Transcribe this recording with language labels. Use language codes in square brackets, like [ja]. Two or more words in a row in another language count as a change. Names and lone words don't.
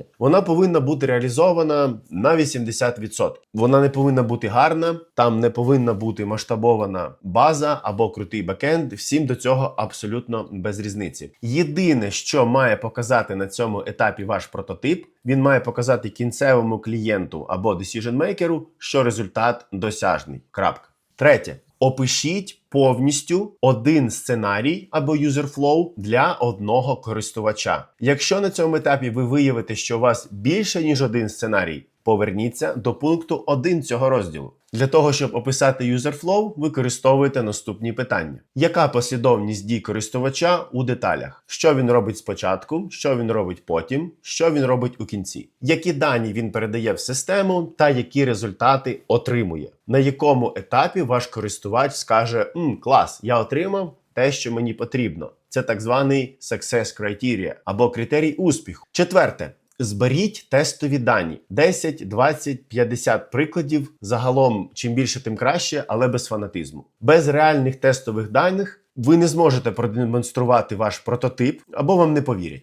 [uk] Вона повинна бути реалізована на 80%. Вона не повинна бути гарна, там не повинна бути масштабована база або крутий бекенд. Всім до цього абсолютно без різниці. Єдине, що має показати на цьому етапі ваш прототип, він має показати кінцевому клієнту або decision-maker, що результат досяжний. Крапка. Третє. Опишіть повністю один сценарій або [en] user flow [uk] для одного користувача. Якщо на цьому етапі ви виявите, що у вас більше, ніж один сценарій, поверніться до пункту 1 цього розділу. Для того, щоб описати [en] user flow, [uk] використовуєте наступні питання. Яка послідовність дій користувача у деталях? Що він робить спочатку, що він робить потім, що він робить у кінці? Які дані він передає в систему та які результати отримує? На якому етапі ваш користувач скаже «Клас, я отримав те, що мені потрібно». Це так званий [en] success criteria [uk] або критерій успіху. Четверте. Зберіть тестові дані. 10, 20, 50 прикладів. Загалом, чим більше, тим краще, але без фанатизму. Без реальних тестових даних ви не зможете продемонструвати ваш прототип, або вам не повірять.